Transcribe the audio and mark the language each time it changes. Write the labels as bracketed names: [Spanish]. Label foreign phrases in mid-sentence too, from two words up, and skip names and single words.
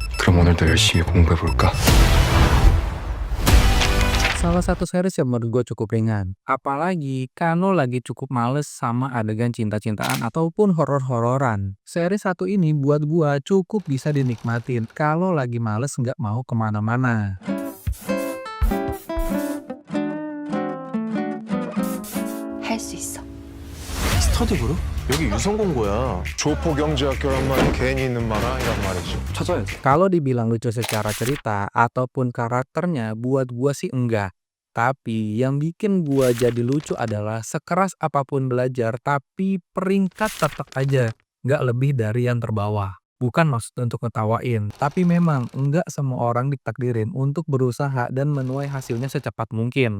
[Korean] 그럼 오늘도 열심히 공부해볼까? [Indonesian] Salah satu series yang menurut gue cukup ringan. Apalagi kalau lagi cukup males sama adegan cinta-cintaan ataupun horor-hororan. Series satu ini buat gue cukup bisa dinikmatin kalau lagi males nggak mau kemana-mana. [Korean] 할 수 있어. 스터디 그룹? 여기 유성공고야. 조포경제학교란 말이 괜히 있는 말 아니란 말이지. 찾아야지. [Indonesian] Kalau dibilang lucu secara cerita ataupun karakternya, buat gua sih enggak. Tapi yang bikin gua jadi lucu adalah sekeras apapun belajar, tapi peringkat tetap aja nggak lebih dari yang terbawah. Bukan maksud untuk ngetawain, tapi memang enggak semua orang ditakdirin untuk berusaha dan menuai hasilnya secepat mungkin.